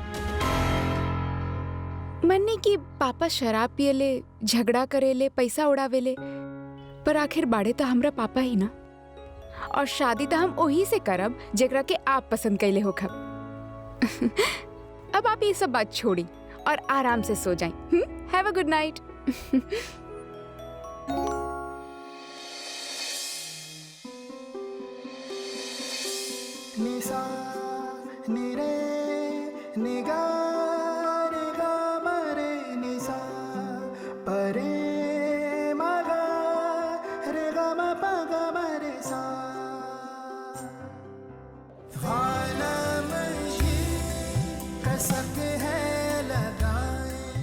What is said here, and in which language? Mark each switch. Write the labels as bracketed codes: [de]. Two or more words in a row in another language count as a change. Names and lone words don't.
[bho] मन्ने की पापा शराब पियले, झगड़ा करेले, पैसा उड़ावेले, पर आखिर बाड़े तो हमरा पापा ही ना। और शादी तो हम वही से करब जेकरा के आप पसंद कैले हो खब। अब आप ये सब बात छोड़ी और आराम से सो जाएं। [en] Have a good night. निसा निरे निगा रे गा मरे निसा परे मगा रे गा म प ग मरे सा कसक है लगाए।